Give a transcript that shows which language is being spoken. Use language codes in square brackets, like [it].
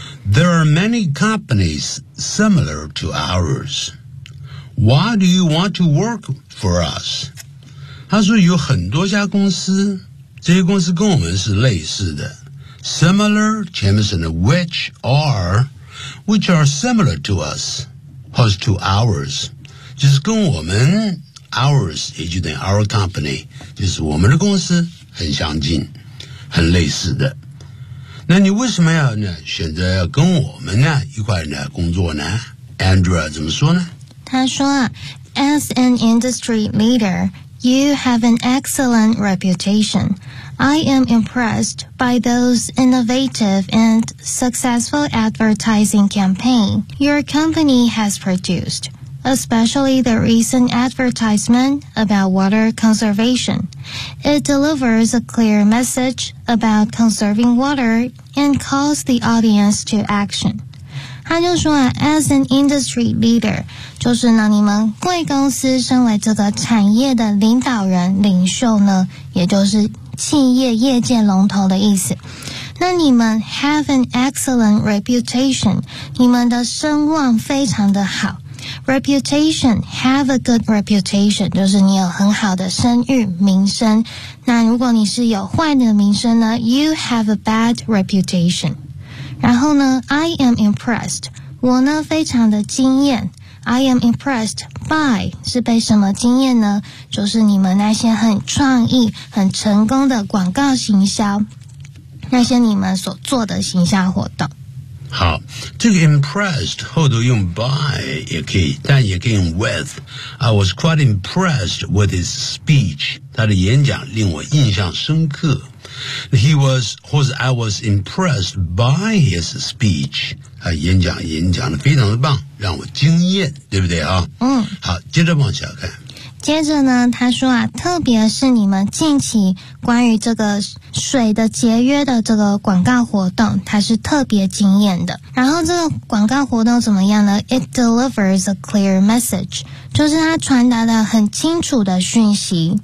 [en] There are many companies similar to ours. Why do you want to work for us? [zh] 他说有很多家公司，这些公司跟我们是类似的。 Similar, 前面是 [en] which are similar to us, [zh] 或是 [en] to ours, [zh] 就是跟我们 ours, 也就等于 our company, 就是我们的公司很相近，很类似的。那你为什么要呢选择要跟我们呢一块呢工作呢 ?Andrea 怎么说呢他说 [en] ,As an industry leader, you have an excellent reputation. I am impressed by those innovative and successful advertising campaign your company has produced, especially the recent advertisement about water conservation. It delivers a clear message about conserving waterand calls the audience to action. [zh] 他就说啊 , [en] as an industry leader, [zh] 就是呢你们贵公司身为这个产业的领导人领袖呢也就是企业业界龙头的意思。那你们 [en] have an excellent reputation, [zh] 你们的声望非常的好。 [en] Reputation, have a good reputation, [zh] 就是你有很好的声誉名声。那如果你是有坏的名声呢 , [en] you have a bad reputation. [zh] 然后呢 , [en] I am impressed, [zh] 我呢非常的惊艳。 [en] I am impressed by [zh] 是被什么惊艳呢？就是你们那些很创意、很成功的广告行销，那些你们所做的行销活动。好，这个 impressed 后头用 by 也可以，但也可以用 with。 [en] I was quite impressed with his speech， [zh] 他的演讲令我印象深刻。 [en] He was, [zh] 或者 [en] I was impressed by his speech。 [zh] 啊，演讲的非常的棒，让我惊艳，对不对啊？嗯。好，接着往下看。接着呢，他说啊，特别是你们近期关于这个水的节约的这个广告活动，他是特别惊艳的。然后这个广告活动怎么样呢 ？ [en] It delivers a clear message， [zh] 就是他传达了很清楚的讯息。